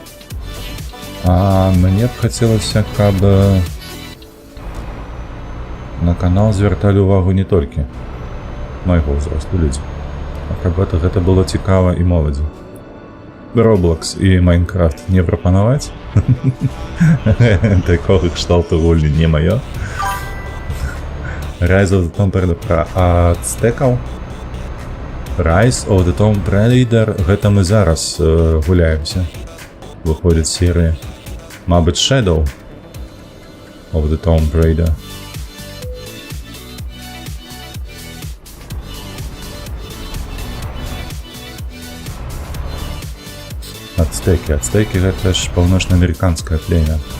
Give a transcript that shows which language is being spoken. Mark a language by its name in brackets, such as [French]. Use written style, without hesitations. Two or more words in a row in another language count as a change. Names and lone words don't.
[Belarusian] А мне б хацелася, каб на канал звярталі ўвагу не толькі майго ўзросту людзі, а каб гэта было цікава і моладзі. Roblox і Minecraft не прапанаваць? Такога кшталту гульні не маё. Rise of the Tomb Raider пра ацтэкаў. Rise of the Tomb Raider, гэта мы зараз гуляемся. Выходзіць серыя. Мабыць, Shadow of the Tomb Raider. Ацтэкі гэта ж паўночнаамерыканскае племя.